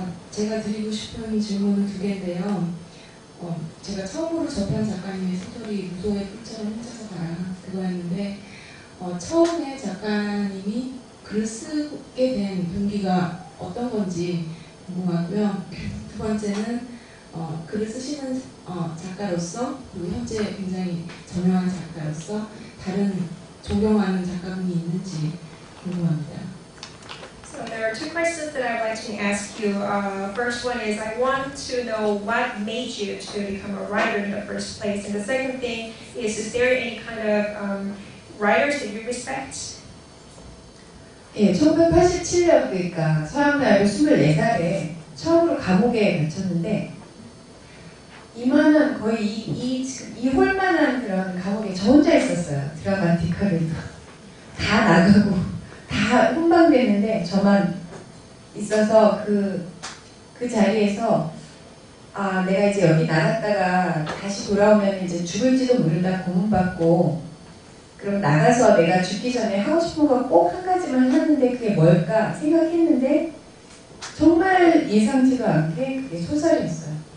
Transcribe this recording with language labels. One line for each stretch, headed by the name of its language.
Korean: 제가 드리고 싶은 질문은 두 개인데요. 제가 처음으로 접한 작가님의 소설이 무소의 끝처럼 훔쳐서 가라 그거였는데 처음에 작가님이 글을 쓰게 된 동기가 어떤 건지 궁금하고요. 두 번째는 글을 쓰시는 작가로서 그리고 현재 굉장히 저명한 작가로서 다른 존경하는 작가분이 있는지 궁금합니다.
English: So there are two questions that I'd like to ask you. First one is I want to know what made you to become a writer in the first place, and the second thing is there any kind of writers that you respect?
Korean: 예, 1987년 그러니까 서양대학교 24살에 처음으로 감옥에 갇혔는데 이만한 거의 이 홀만한 그런 감옥에 저 혼자 있었어요. 드라마티컬에도 다 나가고 다 훈방됐는데 저만 있어서 그 자리에서 내가 이제 여기 나갔다가 다시 돌아오면 이제 죽을지도 모른다 고문받고 그럼 나가서 내가 죽기 전에 하고 싶은 거 꼭 한 가지만 하는데 그게 뭘까 생각했는데 정말 예상치도 않게 그게 소설이었어요.